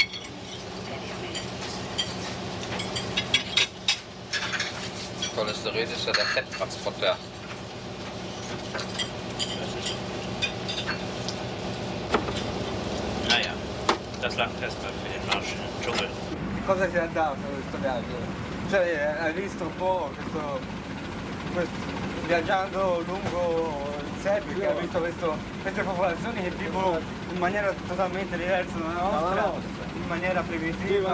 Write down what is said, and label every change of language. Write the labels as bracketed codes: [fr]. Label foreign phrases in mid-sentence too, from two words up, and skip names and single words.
[de] Cholesterin ist ja der Fetttransporteur. Naja, das langt erstmal für den Marsch im Dschungel. [it] Cosa ti ha dato questo viaggio? Cioè, hai visto un po' viaggiando lungo il Serbia, hai visto queste popolazioni che vivono in maniera totalmente diversa dalla nostra, in maniera primitiva.